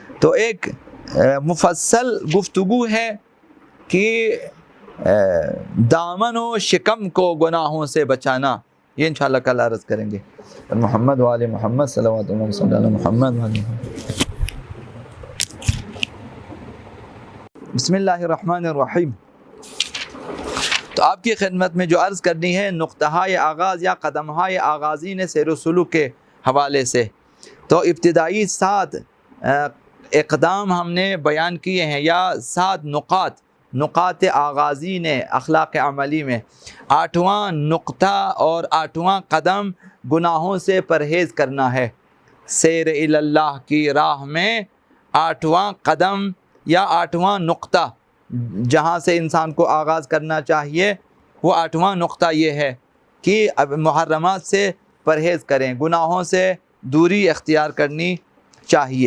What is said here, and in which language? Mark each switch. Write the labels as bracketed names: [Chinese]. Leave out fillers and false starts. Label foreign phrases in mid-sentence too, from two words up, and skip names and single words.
[Urdu] تو ایک مفصل گفتگو ہے کہ دامن و شکم کو گناہوں سے بچانا، یہ انشاءاللہ کل عرض کریں گے۔ [Arabic] محمد وآل محمد صلوات اللہ صلی اللہ محمد وآل محمد۔ بسم اللہ الرحمن الرحیم۔ [Urdu] تو آپ کی خدمت میں جو عرض کرنی ہے نقطۂ آغاز یا قدمۂ آغازین سیر و سلوک کے حوالے سے، تو ابتدائی 7 اقدام ہم نے بیان کیے ہیں، یا 7 نقاط آغازین اخلاق عملی میں۔ 8واں نقطہ اور 8واں قدم گناہوں سے پرہیز کرنا ہے۔ سیر اللہ کی راہ میں 8واں قدم یا 8واں نقطہ جہاں سے انسان کو آغاز کرنا چاہیے، وہ 8واں نقطہ یہ ہے کہ محرمات سے پرہیز کریں، گناہوں سے دوری اختیار کرنی چاہیے۔